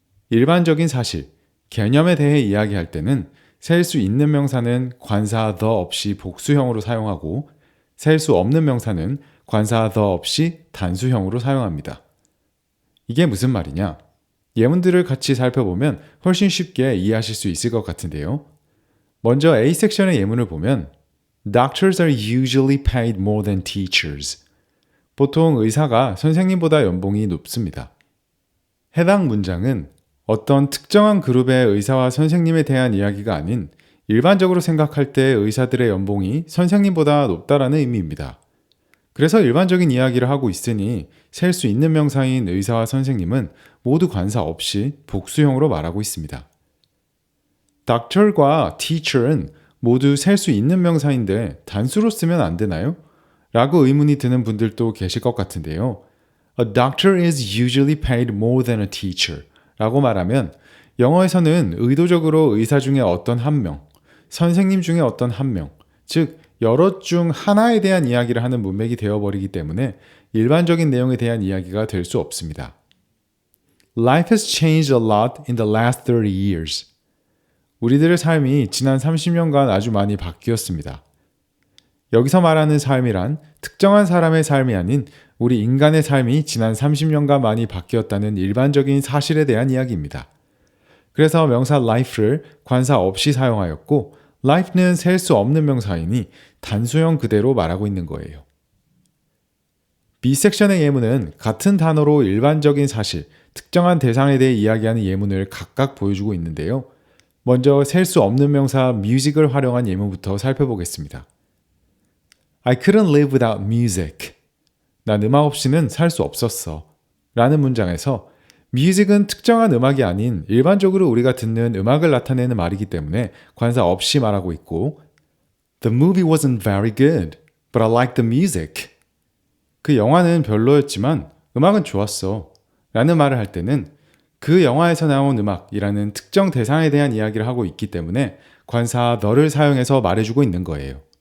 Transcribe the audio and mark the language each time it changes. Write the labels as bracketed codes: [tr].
[ko] 일반적인 사실, 개념에 대해 이야기할 때는 셀 수 있는 명사는 관사 the 없이 복수형으로 사용하고 셀 수 없는 명사는 관사 the 없이 단수형으로 사용합니다. 이게 무슨 말이냐? 예문들을 같이 살펴보면 훨씬 쉽게 이해하실 수 있을 것 같은데요. 먼저 A 섹션의 예문을 보면 [en] Doctors are usually paid more than teachers. [ko] 보통 의사가 선생님보다 연봉이 높습니다. 해당 문장은 어떤 특정한 그룹의 의사와 선생님에 대한 이야기가 아닌 일반적으로 생각할 때 의사들의 연봉이 선생님보다 높다라는 의미입니다. 그래서 일반적인 이야기를 하고 있으니 셀 수 있는 명사인 의사와 선생님은 모두 관사 없이 복수형으로 말하고 있습니다. doctor과 teacher은 모두 셀 수 있는 명사인데 단수로 쓰면 안 되나요? 라고 의문이 드는 분들도 계실 것 같은데요. [en] A doctor is usually paid more than a teacher [ko] 라고 말하면 영어에서는 의도적으로 의사 중에 어떤 한 명, 선생님 중에 어떤 한 명, 즉 여럿 중 하나에 대한 이야기를 하는 문맥이 되어버리기 때문에 일반적인 내용에 대한 이야기가 될 수 없습니다. [en] Life has changed a lot in the last 30 years. [ko] 우리들의 삶이 지난 30년간 아주 많이 바뀌었습니다. 여기서 말하는 삶이란 특정한 사람의 삶이 아닌 우리 인간의 삶이 지난 30년간 많이 바뀌었다는 일반적인 사실에 대한 이야기입니다. 그래서 명사 life를 관사 없이 사용하였고 life는 셀 수 없는 명사이니 단수형 그대로 말하고 있는 거예요. B 섹션의 예문은 같은 단어로 일반적인 사실, 특정한 대상에 대해 이야기하는 예문을 각각 보여주고 있는데요. 먼저 셀 수 없는 명사 music을 활용한 예문부터 살펴보겠습니다. [en] I couldn't live without music. [ko] 난 음악 없이는 살 수 없었어. 라는 문장에서 music은 특정한 음악이 아닌 일반적으로 우리가 듣는 음악을 나타내는 말이기 때문에 관사 없이 말하고 있고 [en] The movie wasn't very good, but I liked the music. [ko] 그 영화는 별로였지만 음악은 좋았어. 라는 말을 할 때는 그 영화에서 나온 음악이라는 특정 대상에 대한 이야기를 하고 있기 때문에 관사 the를 사용해서 말해주고 있는 거예요.